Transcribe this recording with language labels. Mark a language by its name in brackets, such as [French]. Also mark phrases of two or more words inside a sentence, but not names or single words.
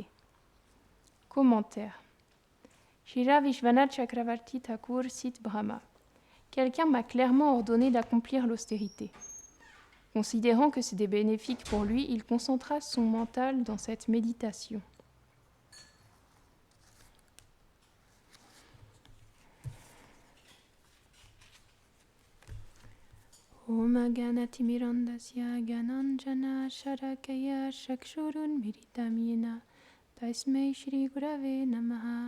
[French] Commentaire. Srila Vishwanath Chakravarti Thakur cite Brahma. Quelqu'un m'a clairement ordonné d'accomplir l'austérité. Considérant que c'était bénéfique pour lui, il concentra son mental dans cette méditation. [Sanskrit] ओम् अज्ञानतिमिरान्धस्य ज्ञानाञ्जन शलाकया चक्षुरुन् मीलितंयेन तस्मै श्री गुरवे नमः.